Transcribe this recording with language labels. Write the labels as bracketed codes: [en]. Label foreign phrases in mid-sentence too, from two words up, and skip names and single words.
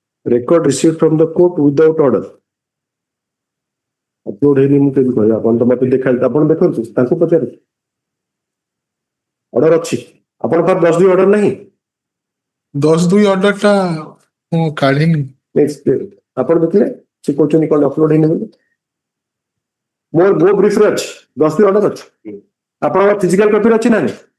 [en] record received from the court without order. [or] Upload ହେଇନି ମୁଁ କେମିତି କହିବି ଆପଣ ତ ମତେ ଦେଖାଇଲେ ଆପଣ ଦେଖନ୍ତୁ ତାଙ୍କୁ ପଚାରେ ଅର୍ଡର ଅଛି ଆପଣଙ୍କର 10-2 ଅର୍ଡର ନାହିଁ 10-2 order ଟା ମୁଁ କାଢିନି ଆପଣ ଦେଖିଲେ ସେ କହୁଛନ୍ତି କଣ ଅପଲୋଡ ହେଇନି ବୋଲି ମୋ ବ୍ରିଫରେ ଅଛି 10-2 ଅର୍ଡର ଅଛି ଆପଣଙ୍କର [en] physical copy [or] ଅଛି ନା ନାହିଁ